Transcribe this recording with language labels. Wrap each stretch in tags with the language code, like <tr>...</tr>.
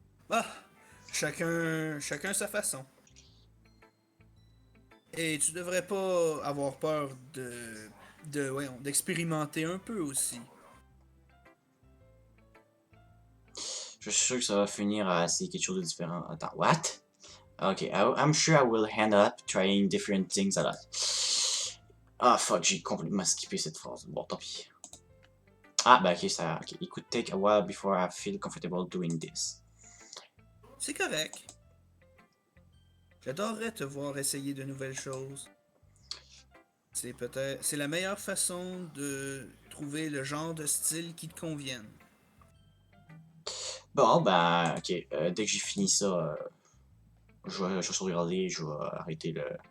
<fr>Ah, chacun sa façon. Et tu devrais pas avoir peur voyons, d'expérimenter un peu aussi. Je suis sûr que ça va finir à essayer quelque chose de différent. Attends, what?</fr> <en>Ok, I'm sure I will end up trying different things a lot.</en> <fr>Ah fuck, j'ai complètement skippé cette phrase. Bon, tant pis. Ah, bah ok, ça.</fr> <en>Ok, it could take a while before I feel comfortable doing this.</en> <fr>C'est correct. J'adorerais te voir essayer de nouvelles choses. C'est la meilleure façon de trouver le genre de style qui te convienne. Bon, bah, ok, dès que j'ai fini ça, je vais sauvegarder, je vais arrêter le.</fr>